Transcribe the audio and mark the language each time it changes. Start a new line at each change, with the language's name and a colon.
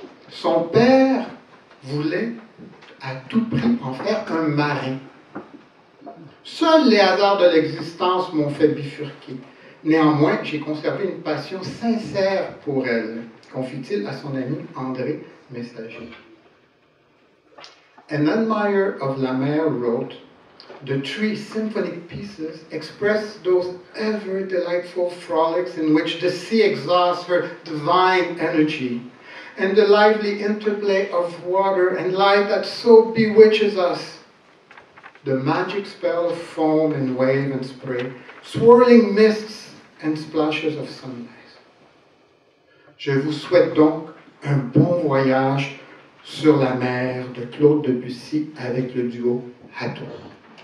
French: Son père voulait à tout prix en faire un marin. Seuls les hasards de l'existence m'ont fait bifurquer. Néanmoins, j'ai conservé une passion sincère pour elle, confie-t-il à son ami André Messager.
English: An admirer of La Mer wrote, "The three symphonic pieces express those ever delightful frolics in which the sea exhausts her divine energy, and the lively interplay of water and light that so bewitches us. The magic spell of foam and wave and spray, swirling mists and splashes of sunrise."
French: Je vous souhaite donc un bon voyage sur la mer de Claude Debussy avec le duo Hatton.